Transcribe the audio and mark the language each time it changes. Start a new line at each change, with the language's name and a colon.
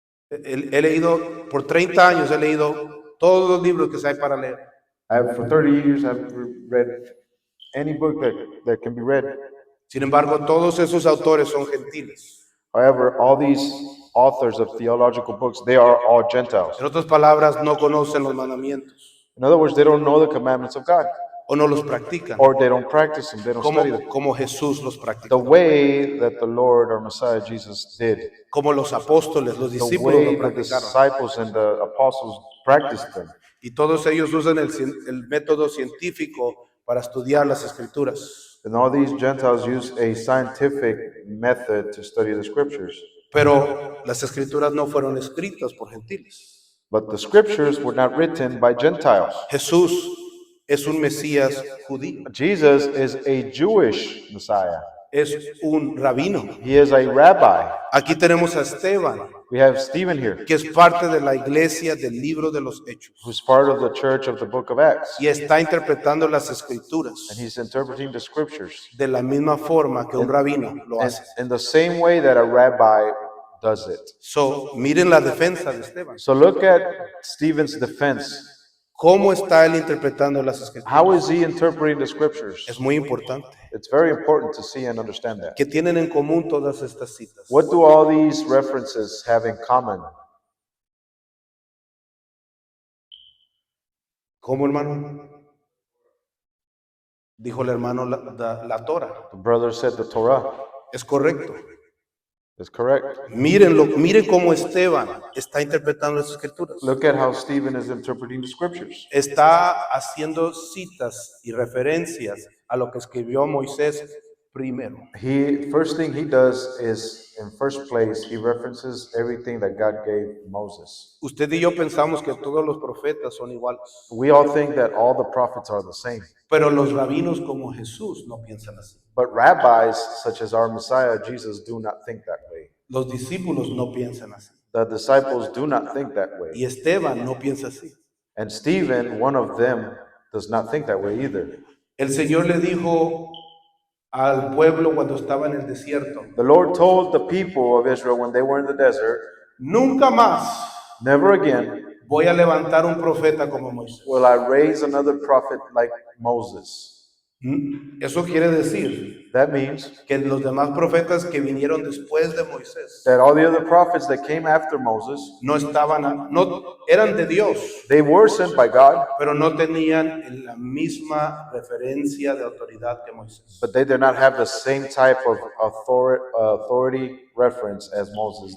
Spanish: He leído, por 30 años he leído todos los libros que hay para leer.
English: For 30 years I've read any book that can be read.
Spanish: Sin embargo, todos esos autores son gentiles.
English: However, all these authors of theological books, they are all Gentiles.
Spanish: En otras palabras, no conocen los mandamientos.
English: In other words, they don't know the commandments of God.
Spanish: O no los practican.
English: Or they don't practice them, they don't study them.
Spanish: Como Jesús los practicó.
English: The way that the Lord, our Messiah, Jesus did.
Spanish: Como los apóstoles, los discípulos
English: the way
Spanish: lo
English: that the
Spanish: practicaron.
English: disciples and the apostles practiced them.
Spanish: Y todos ellos usan el método científico para estudiar las escrituras.
English: And all these Gentiles use a scientific method to study the scriptures.
Spanish: Pero las escrituras no fueron escritas por gentiles.
English: But the scriptures were not written by Gentiles.
Spanish: Jesús es un Mesías judío.
English: Jesus is a Jewish Messiah.
Spanish: es un rabino.
English: He is a rabbi.
Spanish: Aquí tenemos a Esteban,
English: We have Stephen here,
Spanish: que es parte de la iglesia del libro de los Hechos.
English: who's part of the church of the book of Acts.
Spanish: Y está interpretando las escrituras
English: And he's interpreting the scriptures
Spanish: de la misma forma que un rabino lo hace.
English: in the same way that a rabbi does it.
Spanish: So, miren la defensa de Esteban.
English: So look at Stephen's defense.
Spanish: ¿Cómo está él interpretando las escrituras?
English: How is he interpreting the scriptures?
Spanish: Es muy importante.
English: It's very important to see and understand that.
Spanish: ¿Qué tienen en común todas estas citas?
English: What do all these references have in common?
Spanish: ¿Cómo, hermano? Dijo el hermano la Torah.
English: The brother said the Torah
Spanish: Es correcto.
English: is correct.
Spanish: Miren cómo Esteban está interpretando las escrituras.
English: Look at how Stephen is interpreting the scriptures.
Spanish: Está haciendo citas y referencias a lo que escribió Moisés primero.
English: First thing he does is, in first place, he references everything that God gave Moses.
Spanish: Usted y yo pensamos que todos los profetas son iguales,
English: We all think that all the prophets are the same.
Spanish: pero los rabinos como Jesús no piensan así.
English: But rabbis, such as our Messiah, Jesus, do not think that way.
Spanish: Los discípulos no piensan así.
English: The disciples do not think that way.
Spanish: Y Esteban no piensa así.
English: And Stephen, one of them, does not think that way either.
Spanish: El Señor le dijo al pueblo cuando estaba en el desierto,
English: The Lord told the people of Israel when they were in the desert,
Spanish: nunca más
English: never again
Spanish: voy a levantar un profeta como Moisés.
English: will I raise another prophet like Moses.
Spanish: Eso quiere decir
English: That means
Spanish: que los demás profetas que vinieron después de Moisés
English: that all the other prophets that came after Moses,
Spanish: no eran de Dios,
English: they were sent by God,
Spanish: pero no tenían la misma referencia de autoridad que Moisés.
English: but they did not have the same type of authority reference as Moses